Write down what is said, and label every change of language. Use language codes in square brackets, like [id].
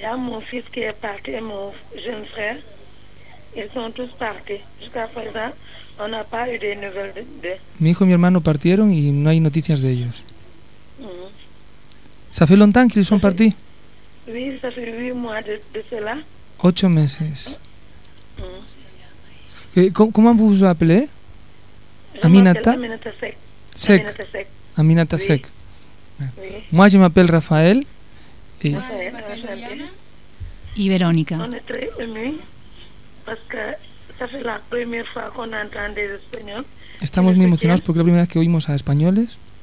[fr] Ya, mon fils qui est parti, mon jeune frère, ils sont tous partis. Jusqu'à présent, on n'a pas eu de nouvelles de. [es] Mi hijo y mi hermano partieron y no hay noticias de ellos. [fr] ¿Ça fait longtemps qu'ils sont partis? Oui, ça fait 8 mois de cela. [es] 8 meses. ¿Cómo [fr] vous vous appelez? Aminata. Aminata Sec. Aminata oui. Sec. Oui. Moi, je m'appelle Rafael. [es] Y Rafael. Y Verónica. [fr] On est très émus. Parce que ça fait la première fois qu'on entend des espagnols. [es] Estamos muy emocionados porque es la primera vez que oímos a españoles.